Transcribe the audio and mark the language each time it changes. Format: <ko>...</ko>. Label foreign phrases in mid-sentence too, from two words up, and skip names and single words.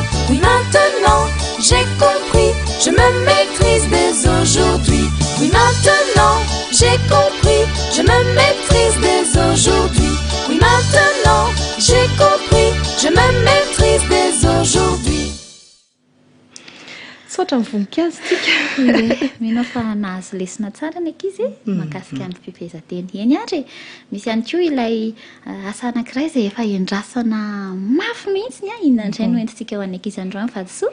<fr>Oui maintenant j'ai compris, je me maîtrise dès aujourd'hui. Oui maintenant j'ai compris, je me maîtrise dès aujourd'hui. Oui maintenant j'ai compris, je me maîtrise dès aujourd'hui.</fr> <mg>Sotra mivonikazo tika. Mino fa nahazo lesona tsara ny ankizy mahakasika ny fifehezanteny eny ary misy ihany koa ilay asa anankiray izay efa endrasana mafy mihitsy inona indray no entintsika ho an'ny ankizy androany Vadisoa?</mg>